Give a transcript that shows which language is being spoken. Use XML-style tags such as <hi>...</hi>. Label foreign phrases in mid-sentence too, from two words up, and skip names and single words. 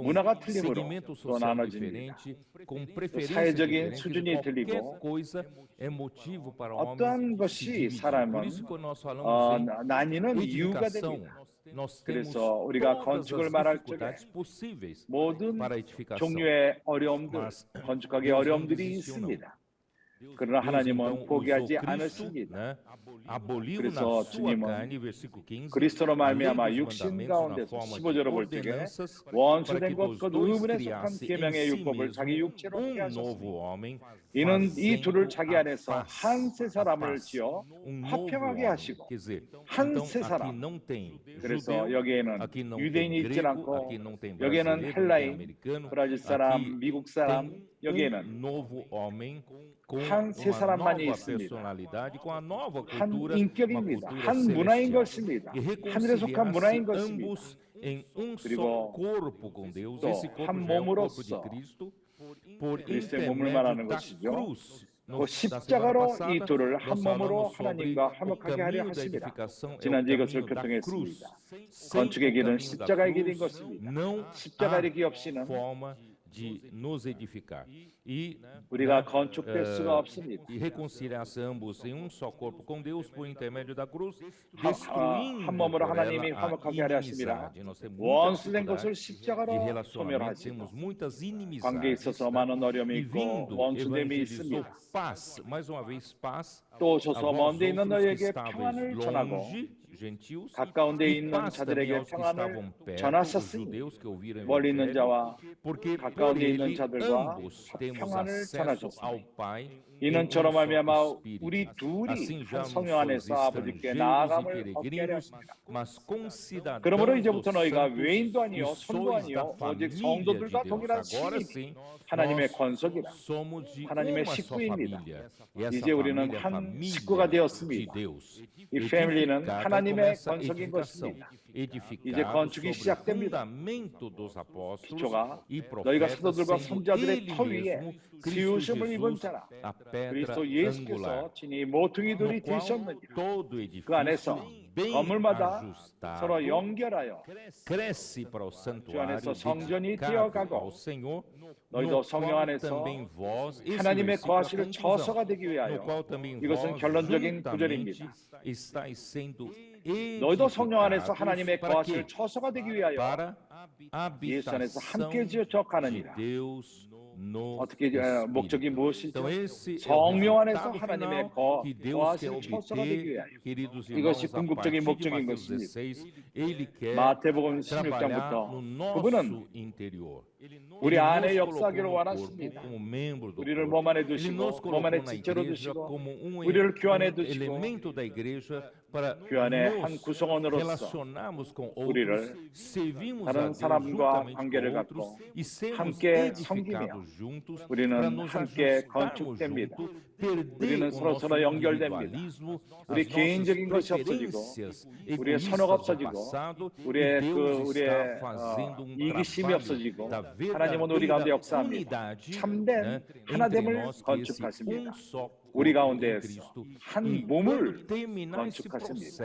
<ko>문화가 틀림으로</ko> <pt>segmento</pt> <ko>또</ko> <pt>social</pt> <ko>나눠집니다.</ko> <pt>diferente, com preferências</pt> <ko>사회적인</ko> <pt>diferentes.</pt> <ko>수준이</ko> <pt>Qualquer</pt> <ko>틀리고</ko> <pt>coisa é motivo para o</pt> <ko>어떠한</ko> <pt>homem se</pt> <ko>것이</ko> <pt>dividir.</pt> <ko>사람은</ko> <pt>Por isso que nós falamos</pt> <ko>나뉘는</ko> <pt>em</pt> <ko>이유가</ko> <pt>edificação.</pt> <ko>됩니다.</ko> <pt>Nós temos</pt> <ko>그래서 우리가</ko> <pt>todas</pt> <ko>건축을</ko> <pt>as</pt> <ko>말할</ko> <pt>dificuldades possíveis</pt> <ko>모든</ko> <pt>para a edificação.</pt> <ko>종류의 어려움들,</ko> <pt>Mas</pt> <ko>건축하기</ko> <pt>Deus não</pt> <ko>어려움들이</ko> <pt>desistiu, não.</pt> <ko>있습니다. 그러나</ko> <pt>Deus</pt> <ko>하나님은</ko> <pt>então</pt> <ko>포기하지</ko> <pt>usou Cristo,</pt> <ko>않으십니다.</ko> <pt>né? Aboliu</pt> <ko>그래서</ko> <pt>na sua</pt> <ko>주님은</ko> <pt>carne, versículo 15,</pt> <ko>그리스도로</ko> <pt>a lei</pt> <ko>말미암아</ko> <pt>dos</pt> <ko>육신</ko> <pt>mandamentos na</pt> <ko>가운데서</ko> <pt>forma de</pt> <ko>15절을 볼 적에</ko> <pt>ordenanças, para</pt> <ko>원수된</ko> <pt>que</pt> <ko>것</ko> <pt>dos</pt> <ko>곧</ko> <pt>dois</pt> <ko>의문에 속한</ko> <pt>criasse em</pt> <ko>계명의</ko> <pt>si</pt> <ko>율법을 자기</ko> <pt>mesmo</pt> <ko>육체로 하게 하셨습니다.</ko> <pt>novo homem,</pt> <ko>이는 이</ko> <pt>fazendo</pt> <ko>둘을 자기</ko> <pt>a</pt> <ko>안에서</ko> <pt>paz,</pt> <ko>한 세</ko> <pt>a</pt> <ko>사람을</ko> <pt>paz,</pt> <ko>지어</ko> <pt>novo</pt> <ko>화평하게</ko> <pt>homem.</pt> <ko>하시고</ko> <pt>Quer dizer,</pt> <ko>한</ko> <pt>então</pt> <ko>세</ko> <pt>aqui</pt> <ko>사람.</ko> <pt>não tem</pt> <ko>그래서</ko> <pt>judeu,</pt> <ko>여기에는</ko> <pt>aqui não</pt> <ko>유대인이</ko> <pt>tem</pt> <ko>있지</ko> <pt>grego,</pt> <ko>않고</ko> <pt>aqui não tem</pt> <ko>여기에는</ko> <pt>brasileiro, não tem</pt> <ko>헬라인,</ko> <pt>americano,</pt> <ko>브라질 사람,</ko> <pt>aqui</pt> <ko>미국 사람,</ko> <pt>tem</pt> <ko>여기에는</ko> <pt>novo homem com</pt> <ko>한 세</ko> <pt>uma</pt> <ko>사람만이</ko> <pt>nova</pt> <ko>있습니다.</ko> <pt>personalidade, com a nova</pt> <ko>한</ko> <pt>cultura, uma</pt> <ko>인격입니다.</ko> <pt>cultura</pt> <ko>한 문화인</ko> <pt>celestial.</pt> <ko>것입니다.</ko> <pt>E</pt> <ko>하늘에 속한 문화인</ko> <pt>reconciliar-se</pt> <ko>것입니다.</ko> <pt>ambos em um só</pt> <ko>그리고</ko> <pt>corpo com Deus.</pt> <ko>또</ko> <pt>Esse corpo</pt> <ko>한</ko> <pt>já é o corpo</pt> <ko>몸으로서</ko> <pt>de Cristo, por</pt> <ko>그리스도의 몸을</ko> <pt>intermédio</pt> <ko>말하는</ko> <pt>da</pt> <ko>것이죠.</ko> <pt>cruz.</pt> <ko>그</ko> <pt>Na semana</pt> <ko>십자가로</ko> <pt>passada,</pt> <ko>이 둘을 한</ko> <pt>nós</pt> <ko>몸으로</ko> <pt>falamos sobre</pt> <ko>하나님과</ko> <pt>o</pt> <ko>화목하게 하려</ko> <pt>caminho da</pt> <ko>하십니다.</ko> <pt>edificação, é o</pt> <ko>지난주에 이것을</ko> <pt>caminho da cruz.</pt> <ko>교통했습니다.</ko> <pt>Sem</pt> <ko>건축의</ko> <pt>o</pt> <ko>길은</ko> <pt>caminho da</pt> <ko>십자가의 길인</ko> <pt>cruz,</pt> <ko>것입니다.</ko> <pt>não</pt> <ko>십자가의 길</ko> <pt>há</pt> <ko>없이는</ko> <pt>forma de nos edificar. E</pt> <ko>우리가 건축될 수가 없습니다.</ko> <pt>e reconciliar-se ambos em um só corpo com Deus por intermédio da cruz, destruindo</pt> <ko>한 몸으로</ko> <pt>por</pt> <ko>하나님이</ko> <pt>ela a</pt> <ko>화목하게 하려 하십니다.</ko> <pt>inimizade. Nós temos muita</pt> <ko>원수된</ko> <pt>dificuldade</pt> <ko>것을 십자가로</ko> <pt>de relacionamento,</pt> <ko>소멸하시고</ko> <pt>temos muitas</pt> <ko>관계에</ko> <pt>inimizades.</pt> <ko>있어서 많은 어려움이</ko> <pt>E</pt> <ko>있고</ko> <pt>vindo,</pt> <ko>원수됨이</ko> <pt>evangelizou</pt> <ko>있습니다.</ko> <pt>paz, mais uma vez paz,</pt> <ko>또</ko> <pt>a</pt> <ko>오셔서</ko> <pt>vós</pt> <ko>먼데 있는</ko> <pt>outros que</pt> <ko>너희에게</ko> <pt>estáveis</pt> <ko>평안을 전하고</ko> <pt>longe, gentios,</pt> <ko>가까운데</ko> <pt>e</pt> <ko>있는</ko> <pt>paz também</pt> <ko>자들에게</ko> <pt>aos que estavam</pt> <ko>평안을</ko> <pt>perto, os</pt> <ko>전하셨으니</ko> <pt>judeus que ouviram o</pt> <ko>멀리 있는</ko> <pt>evangelho,</pt> <ko>자와</ko> <pt>porque por</pt> <ko>가까운데 있는</ko> <pt>ele</pt> <ko>자들과</ko> <pt>ambos temos</pt> <ko>평안을</ko> <pt>acesso</pt> <ko>전하셨으니</ko> <pt>ao Pai</pt> <ko>이는</ko> <pt>em um</pt> <ko>저로</ko> <pt>só</pt> <ko>말미암아</ko> <pt>Espírito.</pt> <ko>우리 둘이</ko> <pt>Assim já</pt> <ko>한</ko> <pt>não</pt> <ko>성령</ko> <pt>sois</pt> <ko>안에서 아버지께</ko> <pt>estrangeiros e</pt> <ko>나아감을 얻게 하려</ko> <pt>peregrinos,</pt> <ko>하십니다.</ko> <pt>mas concidadãos</pt> <ko>그러므로</ko> <pt>dos</pt> <ko>이제부터 너희가</ko> <pt>santos</pt> <ko>외인도 아니요</ko> <pt>e</pt> <ko>손도</ko> <pt>sois</pt> <ko>아니요</ko> <pt>da</pt> <ko>오직</ko> <pt>família de</pt> <ko>성도들과</ko> <pt>Deus.</pt> <ko>동일한</ko> <pt>Agora</pt> <ko>신이</ko> <pt>sim,</pt> <ko>하나님의</ko> <pt>nós</pt> <ko>권속이라.</ko> <pt>somos de</pt> <ko>하나님의</ko> <pt>uma só</pt> <ko>식구입니다.</ko> <pt>família. E essa</pt> <ko>이제 우리는</ko> <pt>família é a</pt> <ko>한</ko> <pt>família</pt> <ko>식구가</ko> <pt>de</pt> <ko>되었습니다.</ko> <pt>Deus.</pt> <ko>이 패밀리는</ko> <pt>Edificada</pt> <ko>하나님의</ko> <pt>com essa</pt> <ko>권속인</ko> <pt>edificação.</pt> <ko>것입니다.</ko> <pt>Edificado</pt> <ko>이제 건축이</ko> <pt>sobre o</pt> <ko>시작됩니다.</ko> <pt>fundamento dos apóstolos</pt> <ko>기초가</ko> <pt>e</pt> <ko>너희가</ko> <pt>profetas,</pt> <ko>사도들과</ko> <pt>sendo</pt> <ko>선자들의</ko> <pt>ele</pt> <ko>터 위에</ko> <pt>mesmo, Cristo</pt> <ko>세우심을 입은</ko> <pt>Jesus,</pt> <ko>자라.</ko> <pt>a pedra</pt> <ko>그리스도</ko> <pt>angular,</pt> <ko>예수께서 진이 모퉁이</ko> <pt>no</pt> <ko>돌이</ko> <pt>qual</pt> <ko>되셨느니라.</ko> <pt>todo</pt> <ko>그</ko> <pt>edifício</pt> <ko>안에서</ko> <pt>bem</pt> <ko>건물마다</ko> <pt>ajustado</pt> <ko>서로 연결하여</ko> <pt>cresce para o santuário</pt> <ko>안에서 성전이</ko> <pt>dedicado</pt> <ko>되어가고</ko> <pt>ao Senhor,</pt> <ko>너희도</ko> <pt>no</pt> <ko>성령</ko> <pt>qual</pt> <ko>안에서</ko> <pt>também vós, esse</pt> <ko>하나님의</ko> <pt>versículo é a</pt> <ko>거하시를</ko> <pt>conclusão,</pt> <ko>처소가 되기</ko> <pt>no</pt> <ko>위하여</ko> <pt>qual também</pt> <ko>이것은</ko> <pt>vós</pt> <ko>결론적인</ko> <pt>juntamente</pt> <ko>구절입니다.</ko> <pt>estáis sendo</pt> <ko>너희도 성령 안에서</ko> <pt>edificados</pt> <ko>하나님의</ko> <pt>para</pt> <ko>거하시를</ko> <pt>quê?</pt> <ko>처소가 되기 위하여</ko> <pt>Para</pt> <ko>예수 안에서</ko> <pt>habitação</pt> <ko>함께 지어져</ko> <pt>de</pt> <ko>가느니라.</ko> <pt>Deus no</pt> <ko>어떻게 목적이</ko> <pt>Espírito.</pt> <ko>무엇이죠?</ko> <pt>Então esse é o</pt> <ko>성령 안에서</ko> <pt>resultado</pt> <ko>하나님의</ko> <pt>final que Deus quer</pt> <ko>거하시를 처소가 되기</ko> <pt>obter,</pt> <ko>위하여.</ko> <pt>queridos</pt> <ko>이것이</ko> <pt>irmãos, a</pt> <ko>궁극적인</ko> <pt>partir de</pt> <ko>목적인</ko> <pt>Mateus</pt> <ko>것입니다.</ko> <pt>16, Ele quer</pt> <ko>마태복음</ko> <pt>trabalhar</pt> <ko>16장부터</ko> <pt>no nosso</pt> <ko>그분은</ko> <pt>interior.</pt> <ko>우리</ko> <pt>Ele</pt> <ko>안에</ko> <pt>nos</pt> <ko>역사하기를</ko> <pt>colocou no</pt> <ko>원하십니다.</ko> <pt>corpo como membro do</pt> <ko>우리를</ko> <pt>corpo.</pt> <ko>몸 안에</ko> <pt>Ele nos</pt> <ko>두시고</ko> <pt>colocou</pt> <ko>몸 안에</ko> <pt>na</pt> <ko>지체로</ko> <pt>igreja</pt> <ko>두시고</ko> <pt>como</pt> <ko>우리를 교환해 두시고</ko> <pt>elemento da igreja para</pt> <ko>교환의 한</ko> <pt>nos</pt> <ko>구성원으로서</ko> <pt>relacionarmos com</pt> <ko>우리를</ko> <pt>outros, servirmos a</pt> <ko>다른</ko> <pt>Deus</pt> <ko>사람과</ko> <pt>juntamente</pt> <ko>관계를</ko> <pt>com outros</pt> <ko>갖고</ko> <pt>e sermos</pt> <ko>함께</ko> <pt>edificados</pt> <ko>섬기며</ko> <pt>juntos</pt> <ko>우리는</ko> <pt>para nos</pt> <ko>함께</ko> <pt>ajustarmos</pt> <ko>건축됩니다.</ko> <pt>juntos,</pt> <ko>우리는 서로 연결됩니다. 우리 개인적인 것이 없어지고 우리의 선호가 없어지고 우리의 이기심이 없어지고 하나님은 우리 가운데 역사합니다. 참된 하나됨을 건축하십니다. 우리 가운데에서 한 몸을 건축하십니다.</ko>